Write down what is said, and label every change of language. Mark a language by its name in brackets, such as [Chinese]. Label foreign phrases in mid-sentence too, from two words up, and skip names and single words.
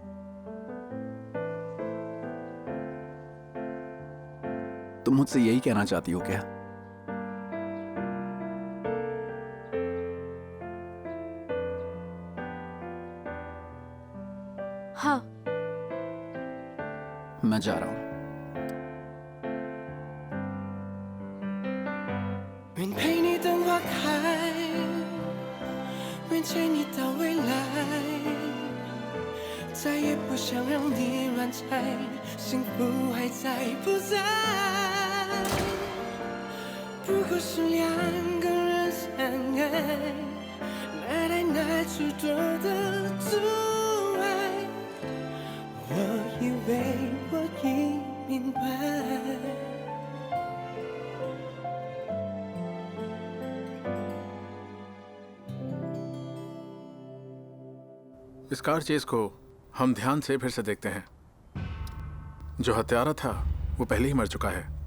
[Hindi] तुम मुझसे यही कहना चाहती हो क्या? हाँ। मैं जा रहा हूँ। [Chinese] 愿陪你等花开，愿牵你到未来，再也不想让你乱猜，幸福还在不在？不过是两个人相爱，哪来哪去多的阻碍？我以为我已明白。 [Hindi] इस [English] car chase [Hindi] को हम ध्यान से फिर से देखते हैं। जो हत्यारा था वो पहले ही मर चुका है।